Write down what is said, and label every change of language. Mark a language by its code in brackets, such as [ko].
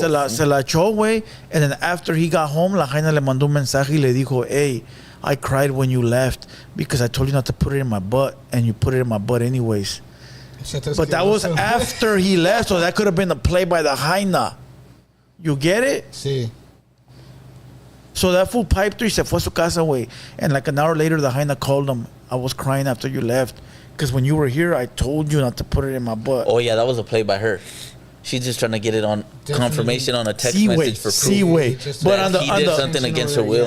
[es] Se la echó, güey. [en] And then after he got home, [es] la Jaina le mandó un mensaje y le dijo, [en] hey, I cried when you left because I told you not to put it in my butt, and you put it in my butt anyways. But that was after he left, so that could have been a play by the Jaina. You get it? [es] Sí. [en] So that fool piped her [es] y se fue a su casa, güey. [en] And like an hour later, the Jaina called him. I was crying after you left because when you were here, I told you not to put it in my butt. Oh, yeah, that was a play by her. She's just trying to get it on confirmation on a text message for proof. But on he did something against her will.